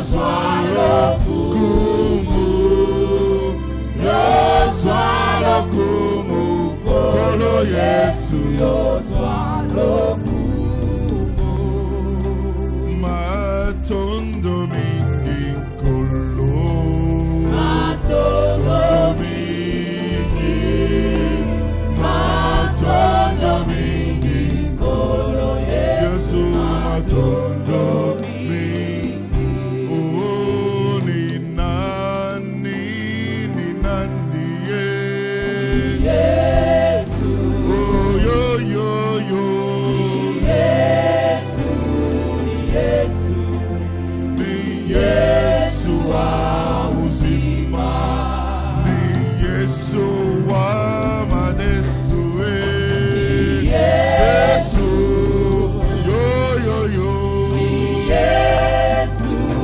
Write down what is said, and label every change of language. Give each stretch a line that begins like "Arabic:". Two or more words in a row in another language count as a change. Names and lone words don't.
Lingala: zwalokumu yo zwalokumu kolo Yesu yo zwalokumu matondo mingi kolo matondo mingi kolo Yesu matondo mingi.
Swahili: Oh ni nani Yesu. Oh yo yo yo Yesu ni Yesu wa uzima ni Yesu wa madesu Yesu yo yo yo ni Yesu